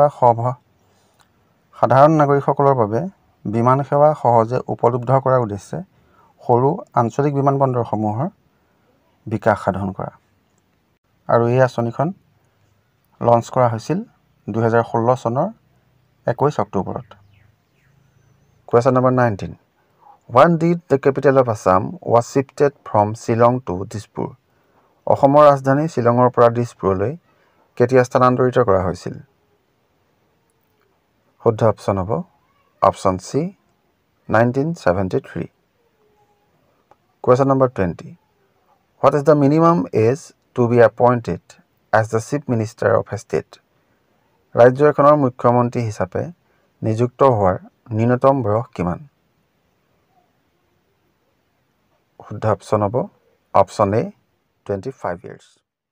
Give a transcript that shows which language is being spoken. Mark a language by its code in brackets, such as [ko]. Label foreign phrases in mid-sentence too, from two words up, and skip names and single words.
[as] সেৱা সহজে উপলব্ধ কৰাৰ উদ্দেশ্যে সৰু আঞ্চলিক বিমানবন্দৰসমূহৰ বিকাশ সাধন কৰা আৰু এই আঁচনিখন লঞ্চ কৰা হৈছিল 2016 চনৰ 21 অক্টোবৰত [en] Question number 19 When did the capital of Assam was shifted from Shillong to Dispur [as] অসমৰ ৰাজধানী শ্বিলঙৰ পৰা দিছপুৰলৈ কেতিয়া স্থানান্তৰিত কৰা হৈছিল শুদ্ধ অপচন হ'ব অপচন [en] C 1973 Question number 20 What is the minimum age to be appointed as the chief minister of a state [as] ৰাজ্য এখনৰ মুখ্যমন্ত্ৰী হিচাপে নিযুক্ত হোৱাৰ ন্যূনতম বয়স কিমান শুদ্ধ অপচন হ'ব অপচন [en] A 25 years